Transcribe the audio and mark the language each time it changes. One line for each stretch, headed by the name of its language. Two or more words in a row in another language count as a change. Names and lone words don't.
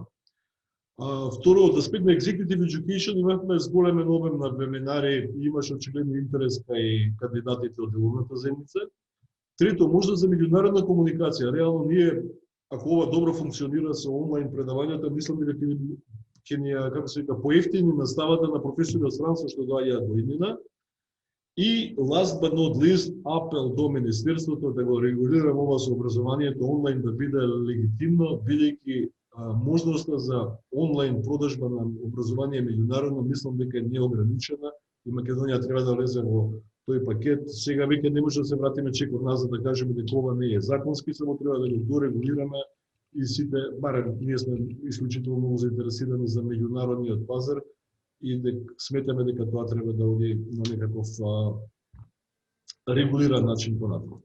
Macedonian: Второ, од аспект на
English: Executive Education
Macedonian: имавме зголемен обем на вебинари и имаше очигледно интерес кај кандидатите од деловната заедница. Трето, можда за меѓународна комуникација. Реално ние, ако ова добро функционира со онлайн предавањата, мислам дека ќе ни, како се вика, поевтини наставата на професори од странство што доаѓаат во иднина.
English: И last but not least,
Macedonian: апел до Министерството да го регулира ова со образованието онлайн да биде легитимно, бидејќи можноста за онлайн продажба на образование меѓународно мислам дека е неограничена и Македонија треба да влезе во тој пакет. Сега веќе не може да се вратиме чекор назад да кажеме дека ова не е законски, само треба да го дорегулираме и сите, барем ние сме исклучително многу заинтересирани за меѓународниот пазар и сметаме дека тоа треба да оди на некаков регулиран начин понатаму.